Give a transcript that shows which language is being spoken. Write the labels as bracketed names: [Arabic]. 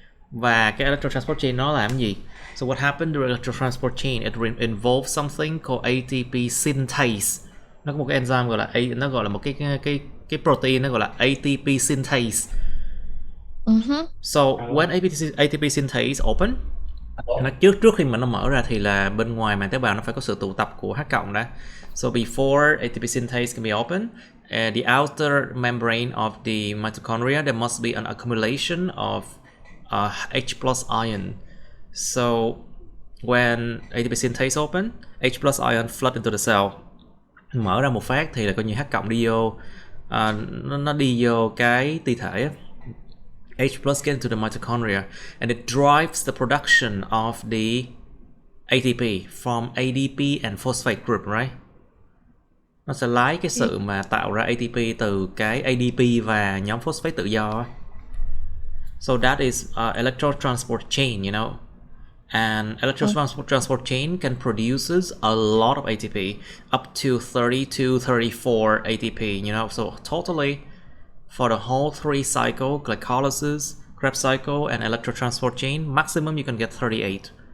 [Vietnamese] Và cái electron-transport chain nó làm gì? [English] So what happened to the electron-transport chain? It involves something called ATP synthase. [Vietnamese] Nó có một cái enzyme gọi là một cái protein, nó gọi là ATP synthase. [English] So when ATP synthase open, [Vietnamese] nó trước khi mà nó mở ra thì là bên ngoài màng tế bào nó phải có sự tụ tập của H cộng đã. [English] So before ATP synthase can be open, the outer membrane of the mitochondria, there must be an accumulation of H plus ion. So when ATP synthase open, H plus ion flood into the cell. [Vietnamese] Mở ra một phát thì là coi như H cộng đi vô, nó đi vô cái ti thể. [English] H plus get into the mitochondria and it drives the production of the ATP from ADP and phosphate group, right? [Vietnamese] Nó sẽ lấy cái sự mà tạo ra ATP từ cái ADP và nhóm phosphate tự do. [English] So that is electron transport chain, you know. And electron transport chain can produces a lot of ATP, up to 30 to 34 ATP, you know. So totally for the whole 3 cycle, glycolysis, Krebs cycle, and electron transport chain, maximum you can get 38.